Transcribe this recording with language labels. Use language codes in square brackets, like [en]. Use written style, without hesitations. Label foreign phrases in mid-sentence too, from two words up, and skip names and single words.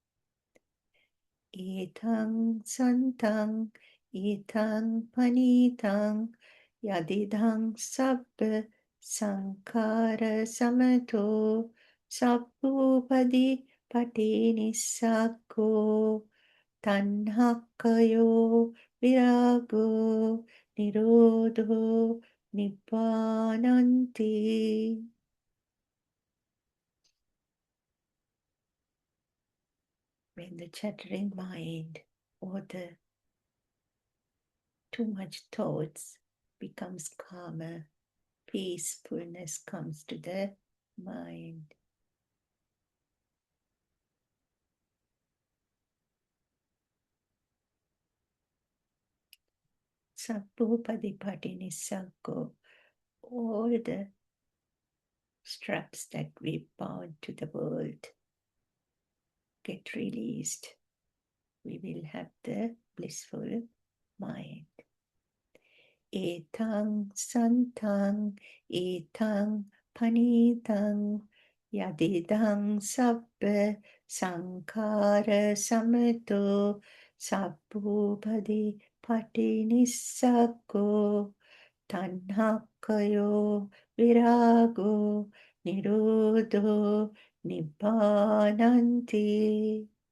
[pi] Etang santang, etang panitang, yadidang sabba sankara samato, sabbupadi patinisako, tanhakayo virago, nirodho nibbananti. [en] When the chattering mind or the too much thoughts becomes calmer, peacefulness comes to the mind. [pi] Sabbupadi Sakko, [en] all the straps that we bound to the world get released. We will have the blissful mind. [pi] Etang santang, etang panitang, yadidang sabba sankara samato, sabbupadi patinisako, tanhakayo virago, nirodho nibbananti.